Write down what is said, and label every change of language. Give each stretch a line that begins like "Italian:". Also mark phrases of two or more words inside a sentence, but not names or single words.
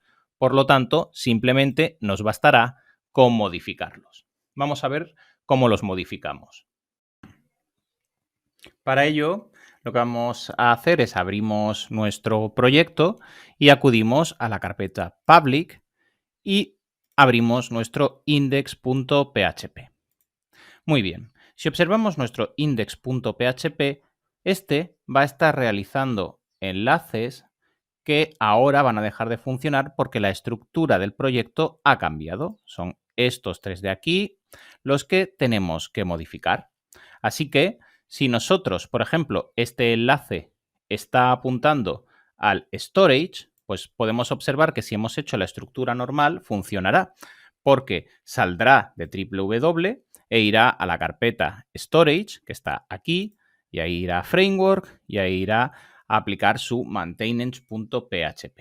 Spanish: Por lo tanto, simplemente nos bastará con modificarlos. Vamos a ver cómo los modificamos. Para ello, lo que vamos a hacer es abrimos nuestro proyecto y acudimos a la carpeta public y abrimos nuestro index.php. Muy bien, si observamos nuestro index.php, este va a estar realizando enlaces que ahora van a dejar de funcionar porque la estructura del proyecto ha cambiado. Son estos tres de aquí los que tenemos que modificar. Así que si nosotros, por ejemplo, este enlace está apuntando al storage, pues podemos observar que si hemos hecho la estructura normal, funcionará, porque saldrá de www e irá a la carpeta storage, que está aquí, y ahí irá a framework, y ahí irá a aplicar su maintenance.php.